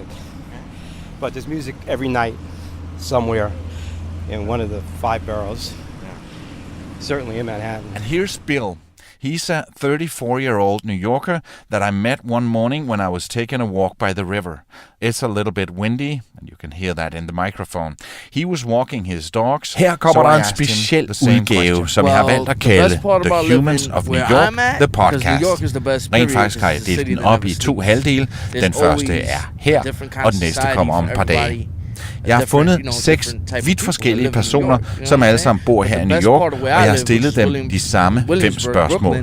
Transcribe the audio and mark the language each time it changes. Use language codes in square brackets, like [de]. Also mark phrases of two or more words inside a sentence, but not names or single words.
[en] But there's music every night somewhere in one of the 5 boroughs, certainly in Manhattan. And here's Bill. He's a 34-year-old New Yorker that I met one morning when I was taking a walk by the river. It's a little bit windy, and you can hear that in the microphone. He was walking his dogs. [da] Her kommer der en speciel udgave, som jeg har valgt at kalde The Humans of New York, The Podcast. Rent faktisk har jeg delt den op i 2 halvdele. Den første er her, og den næste kommer om et par dage. Jeg har fundet 6 vidt forskellige personer, som alle sammen bor her i New York, og jeg har stillet dem de samme 5 spørgsmål.